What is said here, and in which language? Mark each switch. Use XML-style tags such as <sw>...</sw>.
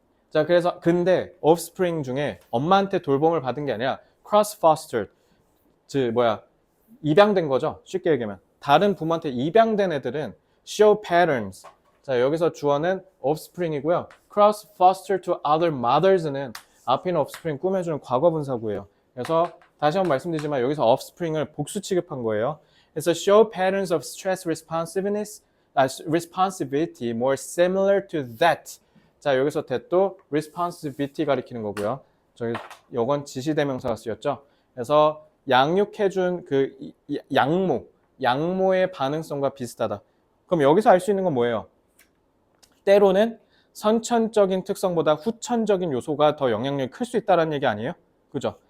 <ko>자, 그래서 근데 offspring 중에 엄마한테 돌봄을 받은 게 아니라 cross fostered, 즉 입양된 거죠. 쉽게 얘기하면 다른 부모한테 입양된 애들은</ko> <en>show patterns.</en> <ko>자, 여기서 주어는 offspring이고요. cross fostered to other mothers는 앞에 있는 offspring 꾸며주는 과거분사구예요. 그래서 다시 한번 말씀드리지만 여기서 offspring을 복수 취급한 거예요.</ko> <en>그래서 show patterns of stress responsibility more similar to that.</en> <ko>자, 여기서 that도 responsibility 가리키는 거고요. 저기 요건 지시대명사가 쓰였죠. 그래서 양육해준 그 양모의 반응성과 비슷하다. 그럼 여기서 알 수 있는 건 뭐예요? 때로는 선천적인 특성보다 후천적인 요소가 더 영향력이 클 수 있다는 얘기 아니에요? 그죠?</ko>